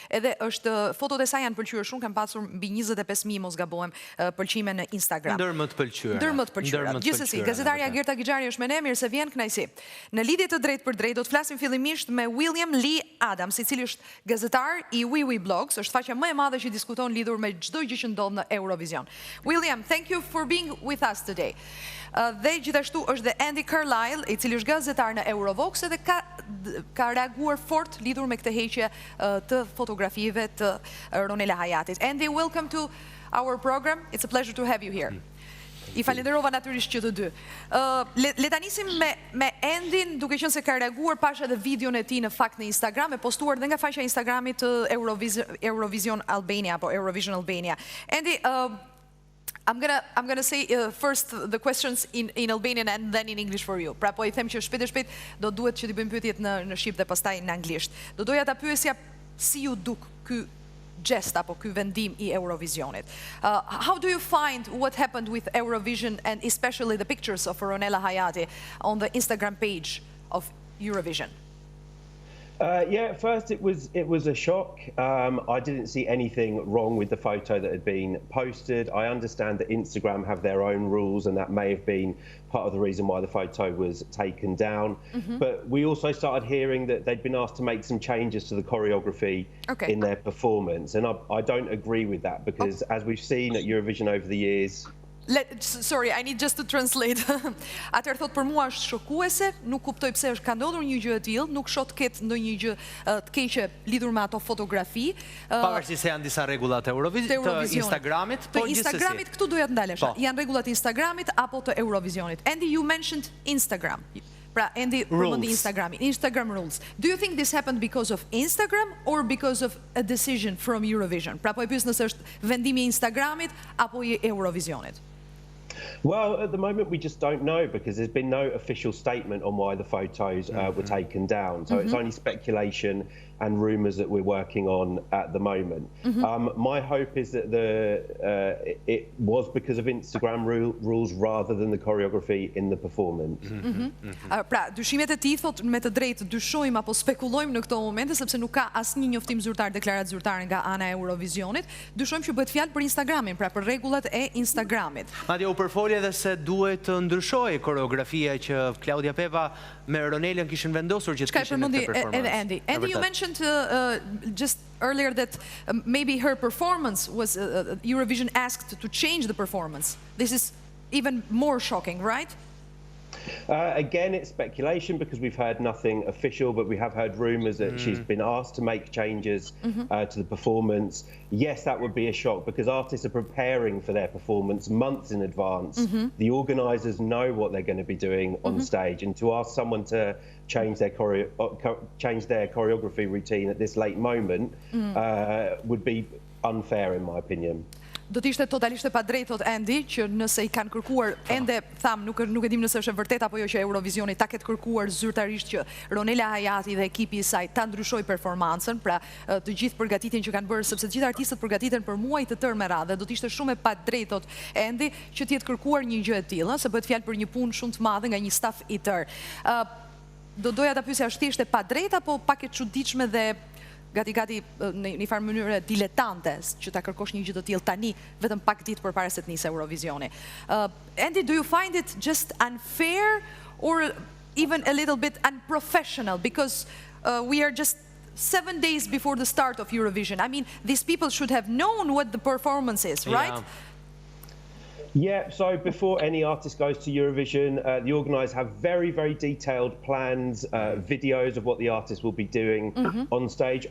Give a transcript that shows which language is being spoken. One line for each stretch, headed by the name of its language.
Albanian: Edhe është fotot e saj janë pëlqyer shumë, kanë pasur mbi 25.000 mos gabohem pëlqime në Instagram. Ndër më të pëlqyera. Ndër më të pëlqyera. Gjithsesi, gazetarja Gerta Gixhari është me ne, mirë se vjen, kënaqësi. Në lidhje të drejtë për drejtë do të flasim fillimisht me William Lee Adams, i cili është gazetar i WeWe Blogs, është faqja më e madhe që diskuton lidhur me çdo gjë që ndodh në Eurovision.
English: William, thank you for being with us today.
Albanian: Dhe gjithashtu është dhe Andy Carlisle, i cili është gazetar në Eurovox edhe ka reaguar fort lidhur me këtë heqje të fotografive të Ronela Hajatit.
English: Andy, welcome to our program. It's a pleasure to have you here.
Albanian: I falenderova natyrisht që të dy. Le ta nisim me Andyn, duke qenë se ka reaguar, pash edhe videon e tij në fakt në Instagram, e postuar dhe nga faqja e Instagramit të Eurovision Albania apo Eurovision Albania.
English: Andy, I'm gonna say first the questions in Albanian and then in English for you.
Albanian: Pra po I them që shpejt e shpejt do duhet që t'i bëjmë pyetjet në shqip dhe pastaj në anglisht. Do doja ta pyesja si ju duk ky gest apo ky vendim I Eurovisionit.
English: How do you find what happened with Eurovision and especially the pictures of Ronela Hayati on the Instagram page of Eurovision? Yeah, at first it was a shock. I didn't see anything wrong with the photo that had been posted. I understand that Instagram have their own rules and that may have been part of the reason why the photo was taken down. But we also started hearing that they'd been asked to make some changes to the choreography in their performance. And I don't agree with that because as we've seen at Eurovision over the years, Sorry, I need just to translate.
Albanian: Atëherë thot për mua është shokuese, nuk kuptoj pse ka ndodhur një gjë e tillë, nuk shoh të ketë ndonjë gjë të keqe lidhur me ato fotografi. Pavarësisht se janë disa rregulla të Instagramit, po gjithsesi. Të Instagramit këtu doja të ndalesha. Janë rregullat e Instagramit apo të Eurovisionit.
English: Andy, you mentioned Instagram.
Albanian: Pra, Andy, përmendi Instagramin.
English: Instagram rules. Do you think this happened because of Instagram or because of a decision from Eurovision?
Albanian: Pra, po e pyes nëse është vendimi I Instagramit apo I Eurovisionit.
English: Well, at the moment we just don't know because there's been no official statement on why the photos were taken down. So it's only speculation and rumours that we're working on at the moment. My hope is that it was because of Instagram rules rather than the choreography in the performance.
Albanian: Pra, dyshimet e tij thot me të drejtë dyshojmë apo spekulojmë në këto momente sepse nuk ka asnjë njoftim zyrtar, deklaratë zyrtare nga ana e Eurovisionit. Dyshojmë që bëhet fjalë për Instagramin, pra për rregullat e Instagramit. Madje u përfoli edhe se duhet të ndryshojë koreografia që Claudia Peva me Ronelën kishin vendosur që të kishin në performancë.
English: Andy, you mentioned just earlier that maybe her performance was Eurovision asked to change the performance. This is even more shocking, right? Again, it's speculation because we've heard nothing official, but we have heard rumours that she's been asked to make changes to the performance. Yes, that would be a shock because artists are preparing for their performance months in advance. The organisers know what they're going to be doing on stage, and to ask someone to change their choreography routine at this late moment would be unfair, in my opinion.
Albanian: Do të ishte totalisht e padrejtë, thot Andy, që nëse I kanë kërkuar, ende tham, nuk e dim nëse është e vërtet apo jo që Eurovisioni ta ketë kërkuar zyrtarisht që Ronela Hayati dhe ekipi I saj ta ndryshoj performancën, pra të gjithë përgatitjen që kanë bërë, sepse të gjithë artistët përgatiten për muaj të tërë me radhë, do të ishte shumë e padrejtë, thot Andy, që të jetë kërkuar një gjë e tillë, se bëhet fjalë për një punë shumë të madhe nga një staf I tërë. Do doja ta pyesja, është thjesht e padrejtë apo pak e çuditshme dhe gati në një farë mënyrë diletante që ta kërkosh një gjë të tillë tani vetëm pak ditë përpara se të nisë Eurovisioni.
English: Andy, do you find it just unfair or even a little bit unprofessional because we are just 7 days before the start of Eurovision? I mean, these people should have known what the performance is, right? Yeah, so before any artist goes to Eurovision, the organisers have very, very detailed plans, videos of what the artist will be doing on stage.